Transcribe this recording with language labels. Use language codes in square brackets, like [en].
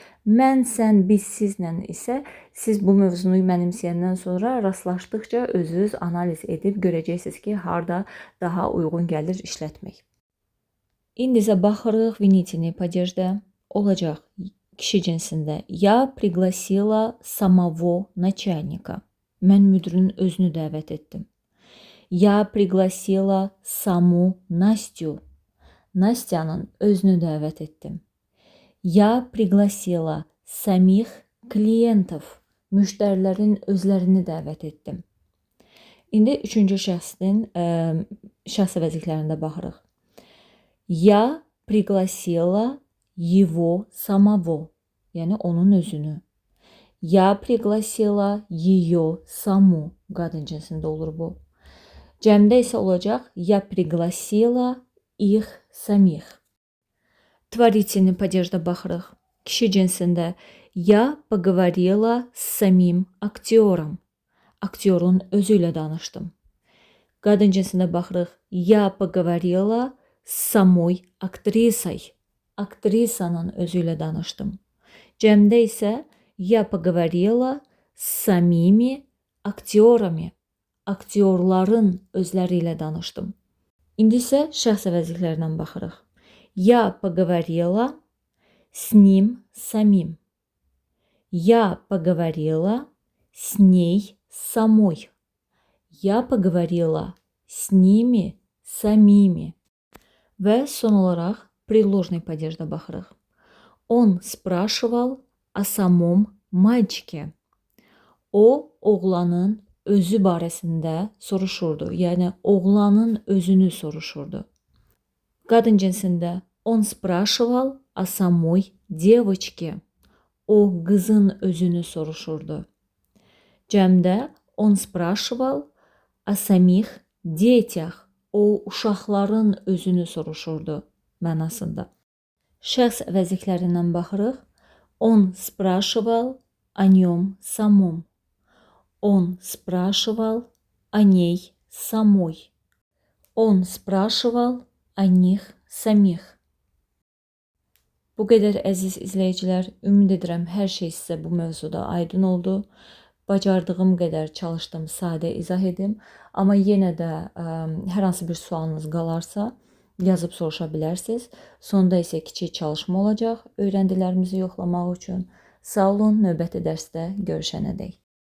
[az] Mən, sən, biz, sizlə isə siz bu mövzunu mənimsəyəndən sonra rastlaşdıqca özünüz analiz edib görəcəksiniz ki, harda daha uyğun gəlir işlətmək. İndi isə baxırıq винительный падежdə olacaq kişi cinsində. [ru] Я пригласила самого начальника. [az] Mən müdirin özünü dəvət etdim. [ru] Я пригласила саму Настю. [az] Настянın özünü dəvət etdim. [ru] Я пригласила самих клиентов. [az] Müştərilərin özlərini dəvət etdim. İndi üçüncü şəxsin şəxs əvəzliklərində baxırıq. [ru] Я пригласила его самого. [az] Yəni onun özünü. [ru] Я пригласила ее саму. [az] Qadın cinsində olur bu. Cəmdə isə olacaq [ru] Я пригласила их самих. [az] Творительный падежdə baxırıq. Kişi cinsində [ru] Я поговорила с самим актером. [az] Aktyorun özü ilə danışdım. Qadın cinsində baxırıq. [ru] Я поговорила с самой актрисой. [az] Aktrisanın özü ilə danışdım. Cəmdə isə [ru] Я поговорила с самими актерами. [az] Aktyorların özləri ilə danışdım. İndi isə şəxs əvəzliklərindən baxırıq. [ru] Я поговорила с ним самим. Я поговорила с ней самой. Я поговорила с ними самими. [az] Və son olaraq предложный падежdə baxırıq. [ru] Он спрашивал о самом мальчике. [az] O, oğlanın özü barəsində soruşurdu. Yəni, oğlanın özünü soruşurdu. Qadın cinsində [ru] он спрашивал о самой девочке. [az] O, qızın özünü soruşurdu. Cəmdə [ru] он спрашивал о самих детях. [az] O, uşaqların özünü soruşurdu mənasında. Şəxs əvəzliklərindən baxırıq. [ru] Он спрашивал о нем самом. Он спрашивал о ней самой. Он спрашивал о них самих. [az] Bu qədər əziz izləyicilər, ümid edirəm hər şey sizə bu mövzuda aydın oldu. Bacardığım qədər çalışdım, sadə izah edim. Amma yenə də hər hansı bir sualınız qalarsa, yazıb soruşa bilərsiniz. Sonda isə kiçik çalışma olacaq öyrəndilərimizi yoxlamaq üçün. Sağ olun, növbəti dərsdə görüşənədək.